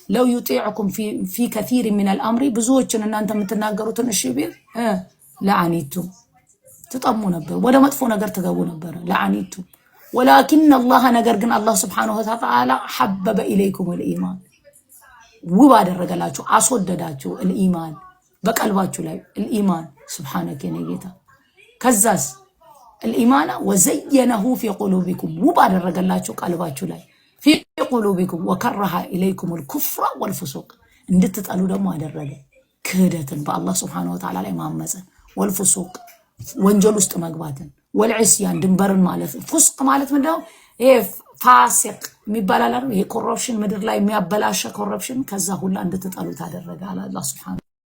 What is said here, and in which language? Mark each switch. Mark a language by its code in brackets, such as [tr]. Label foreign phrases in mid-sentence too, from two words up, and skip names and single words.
[ar] لو يطيعكم في كثير من الأمر [am] ብዙዎችን እናንተ የምትናገሩትን እሺ ቢል ለዓኒቱም ትጠሙ ነበር፣ ወደ መጥፎ ነገር ትገቡ ነበር። ለዓኒቱም ወላኪን አላህ ነገር ግን አላህ [ar] سبحانه وتعالى حبب إليكم الإيمان [am] ውብ አደረገላችሁ አስወደዳችሁ الإيمان በቀልባችሁ ላይ الإيمان ሱብሓነከ ነጌታ ከዛስ [ar] الإيمان وزينه في قلوبكم [am] ውብ አደረገላችሁ ቀልባችሁ ላይ [ar] في قلوبكم وكره إليكم الكفر والفسوق [am] እንድትጠሉ ደግሞ አደረገ ክህደትን በአላህ [ar] سبحانه وتعالى [am] ላይ ማመጽን والفسوق ወንጀል ውስጥ መግባትን والعصيان ድንበርን ማለት ፍስቅ ማለት ምንድነው ይሄ ፋሲቅ የሚባላል አይደል ይሄ ኮረፕሽን ምድር ላይ የሚያበላሽ ኮረፕሽን ከዛ ሁሉ እንድትጠሉት አደረገ አላህ ሱብሓነሁ